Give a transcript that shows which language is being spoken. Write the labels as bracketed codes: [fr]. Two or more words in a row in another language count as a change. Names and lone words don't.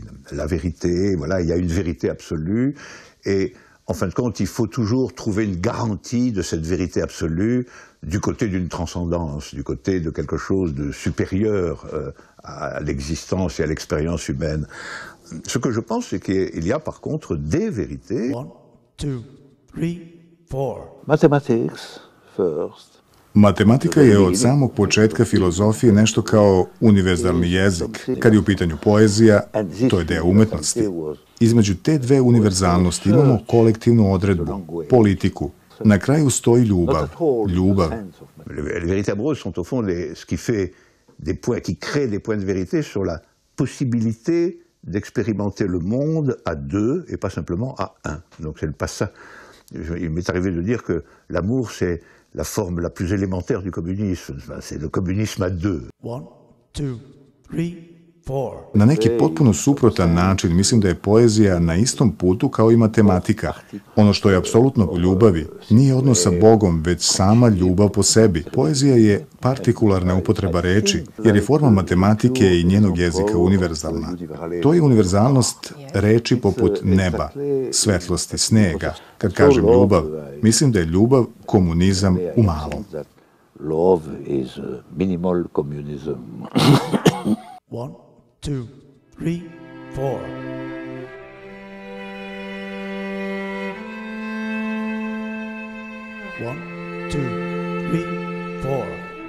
[fr] La vérité, voilà, il y a une vérité absolue, et en fin de compte, il faut toujours trouver une garantie de cette vérité absolue du côté d'une transcendance, du côté de quelque chose de supérieur à l'existence et à l'expérience humaine. Ce que je pense, c'est qu'il y a par contre des vérités. 1, 2, 3, 4. [en] Mathematics first. [sr] Matematika je od samog početka filozofije nešto kao univerzalni jezik. Kad je u pitanju poezija, to je deo umetnosti. Između te dve univerzalnosti imamo kolektivnu odredbu, politiku. Na kraju stoji ljubav. Ljubav. [fr] Les vérités amoureuses sont au fond ce qui fait des points, qui crée des points de vérité sur la possibilité d'expérimenter le monde à deux et pas simplement à un. Donc c'est pas ça. Il m'est arrivé de dire que l'amour c'est la forme la plus élémentaire du communisme. C'est le communisme à deux. 1, 2, 3, 4. [sr] Na neki potpuno suprotan način mislim da je poezija na istom putu kao i matematika. Ono što je apsolutno u ljubavi nije odnos sa Bogom, već sama ljubav po sebi. Poezija je partikularna upotreba reči, jer je forma matematike i njenog jezika univerzalna. To je univerzalnost reči poput neba, svetlosti, snega. Kad kažem ljubav, mislim da je ljubav komunizam u malom. [en] Love is minimal communism. 1, 2, 3, 4. One, two, three, four.